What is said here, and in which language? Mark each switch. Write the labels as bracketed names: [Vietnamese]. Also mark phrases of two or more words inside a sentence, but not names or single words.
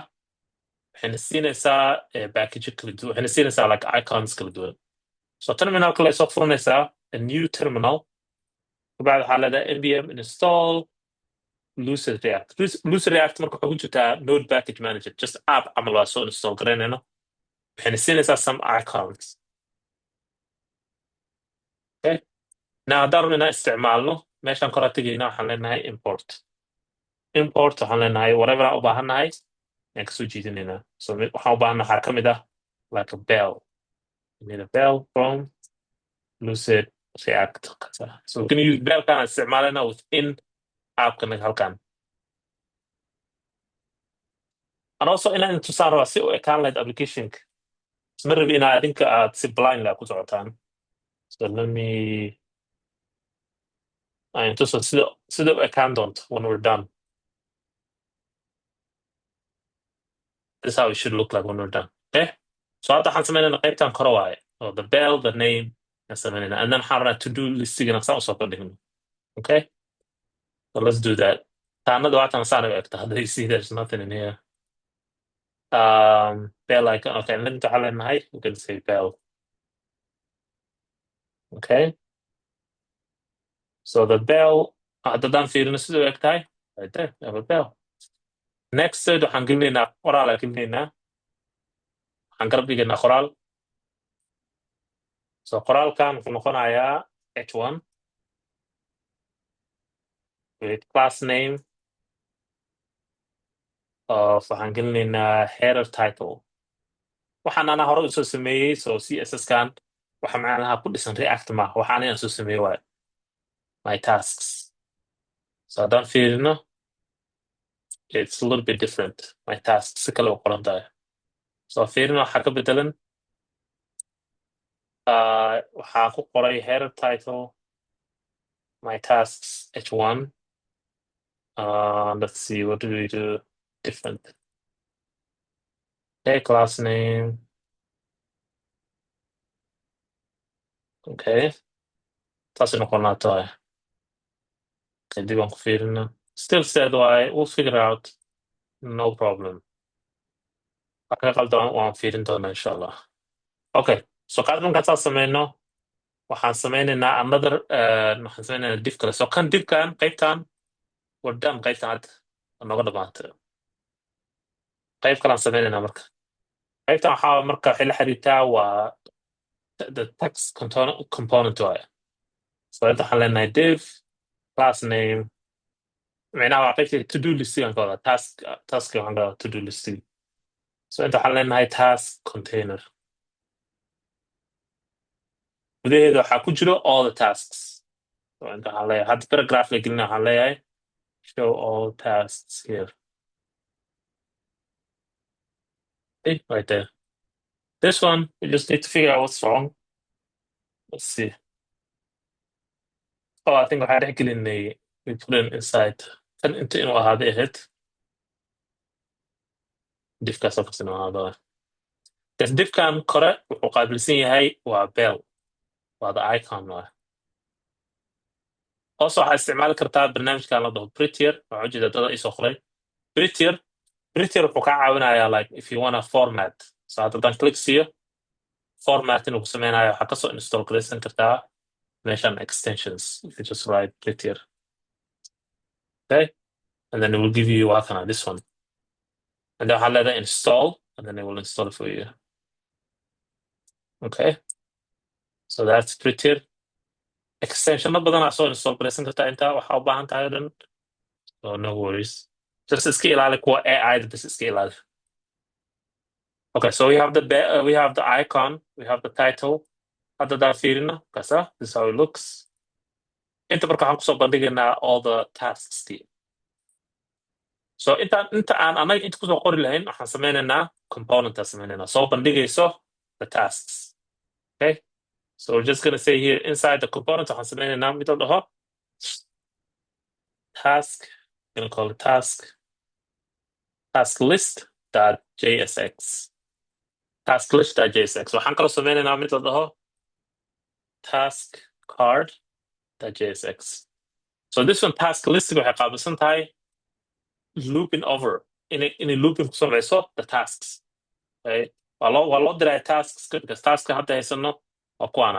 [Somali] Waxayna siinaysaa package kala duwan. Waxayna siinaysaa [English] like icons [Somali] kala duwan. So terminal kale soo furanaysaa [English] a new terminal. [Somali] Kabacdi waxaa leedahay [English] npm install [Somali] Lucid React. Lucid React marka waxaa ku jirtaa [English] node package manager. Just app [Somali] camal waa soo install garaynayno. Waxayna siinaysaa [English] some icons. Okay. [Somali] Now haddaan rabno inaan isticmaalno meeshaan kora tegayna waxaan leenahay import waxaan leenahay whatever aan u baahannahay ayaan kasoo jiidinaynaa. So waxaan u baahannahay waxaa ka mid ah [English] like a bell. You need a bell from Lucid React. So we're going to use bell [Somali] kan aan isticmaalayna [English] within [Somali] appkanaga halkan. [English] And also [Somali] inaan tusaan rabaa si u ekaan lahayd applicationka. Isma rabi inaa adinka aad si blind la ku socotaan. [English] So let me [Somali] tuso sida u ekaan doonto [English] when we're done. This is how it should look like when we're done. Okay. [Somali] So hadda waxaan samaynayna qaybtan kore waaye. [English] Oh, the bell, the name, and samaynayna. And then [Somali] waxaan rabnaa to-do listigana saan usoo bandhigno. [English] Okay. So let's do that. [Somali] Taanada waatan saan u egta. [English] Hadda you see there's nothing in here. Bell icon. Okay. And then [Somali] waxaan leenahay, [English] we can say bell. Okay. So the bell, [Somali] haddadaan fiirino siduu eg tahay. [English] Right there, we have a bell. Next, [Somali] waxaan gelinaynaa qoraal aan gelinaynaa. Waxaan garab dhigaynaa qoraal. So qoraalkan wuxuu noqonayaa [English] h1 with class name of [Somali] waxaan gelinaynaa [English] header title. [Somali] Waxaan anaa hore usoo sameeyey, so CSS-kan waxa macnaha ku dhisan React ma waxaan inaan soo sameeyey waaye [English] my tasks. [Somali] So haddaan fiirino, [English] it's a little bit different. My tasks [Somali] si kale u qoran tahay. So fiirino waxaa ka bedelan waxaa ku qoray [English] header title my tasks h1. Let's see, what do we do different? Okay, class name. [Somali] Okay, taasay noqonaa tahay. Okay, dib aan ku fiirino. [English] Still said why, we'll figure out. No problem. [Somali] Wax ka qaldan waan fiirin doonaa [Arabic] insha Allah. [Somali] Okay, so qaad markaan saa sameyno, waxaan sameynaynaa another waxaan sameynaynaa div kale. So kan divkan qaybtan [English] we're done [Somali] qaybtan hadda nooga dhamaatay. qayb kalaan sameynaynaa marka. qaybtan waxaa marka waxay la xiriirtaa waa [English] the text component [Somali] waaye. So inta waxaan leenahay [English] div class name [Somali] micnaha waa qaybta to-do listigan ka wada task waxaan ka wada to-do listig. So inta waxaan leenahay [English] task container. [Somali] gudaheeda waxaa ku jiro [English] all the tasks. [Somali] So inta waxaan leeyahay hadda paragraph la gelina waxaan leeyahay [English] show all tasks here. Okay, right there. This one, we just need to figure out what's wrong. Let's see. Oh, I think [Somali] waxaa dhex gelinay [English] we put it inside. [Somali] Kan inta inuu ahaaday ahayd. Divkaas oo kasta inuu ahaado. Yes, divkan kore wuxuu qaabilsan yahay waa bell. Waa [English] the icon [Somali] waaye. Also waxaa isticmaali kartaa barnaamijkan la dhaho Prettier. Waxaa ujeeda dada isoo qoray. [English] Prettier [Somali] wuxuu kaa caawinayaa [English] like if you wanna format. [Somali] So haddaan click siiyo format inuu ku sameynayo waxaa kasoo install garaysan kartaa meeshan extensions. [English] If you just write Prettier. Okay, and then it will give you this one. And then [Somali] waxaa leedahay [English] install, and then it will install it for you. Okay, so that's Prettier. [Somali] Extensionno badan aa soo install garaysan kartaa intaa waxaa u baahan tahay o dhan. [English] So no worries. [Somali] Just iska ilaali kuwa AI bas iska ilaali. [English] Okay, so we have the icon, we have the title. [Somali] Hadda daan fiirino kasa, [English] this is how it looks. [Somali] Inta marka waxaan kusoo bandhigaynaa [English] all the tasks. [Somali] So inta aan anaga inta kusoo qori lahayn waxaan sameynaynaa component aan sameynaynaa soo bandhigayso [English] the tasks. Okay, so we're just gonna say here inside the component [Somali] waxaan sameynaynaa mid la dhaho task. [English] I'm gonna call it task list.jsx. [Somali] task list.jsx. Waxaan kaloo sameynaynaa mid la dhaho task card.jsx. [English] So this one task list [Somali] waxay qaabilsan tahay [English] looping over [Somali] inay looping ku sameyso [English] the tasks. [Somali] Okay, waa loo diray tasks because taska hadda haysano waa kuwaana.